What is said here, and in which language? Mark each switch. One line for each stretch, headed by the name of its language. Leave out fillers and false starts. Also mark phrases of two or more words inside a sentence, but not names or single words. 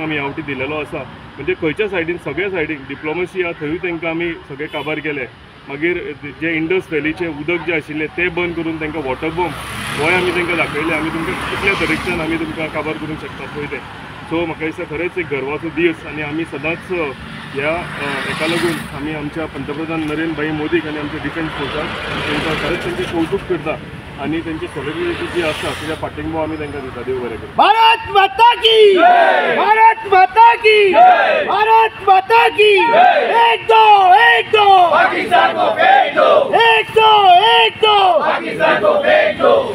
Konkani: आमी ह्या फावटी दिलेलो आसा म्हणजे खंयच्या सायडीन सगळ्या सायडीन डिप्लोमसी आहा थंयूय तांकां आमी सगळे काबार केले मागीर जे इंडस व्हॅलीचे उदक जे आशिल्लें तें बंद करून तांकां
English: water bomb
Konkani: गोंय आमी तांकां दाखयलें आमी तुमकां कितल्या तरेच्यान आमी तुमकां काबार करूंक शकता पळय तें सो म्हाका दिसता खरेंच एक गर्वाचो दीस आनी आमी सदांच ह्या हेका लागून आमी आमच्या पंतप्रधान नरेंद्र भाई मोदीक आनी आमच्या डिफेन्स फोर्साक तांकां खरेंच तांचें कौतुक करता आणि त्यांची सॉलिडॅरिटी जी आसा त्याच्या पाठिंबो आमी तांकां दिता देव बरें करूं
Hindi: भारत माता की भारत माता की भारत माता की एक दो पाकिस्तान को फेंक दो एक दो पाकिस्तान को फेंक दो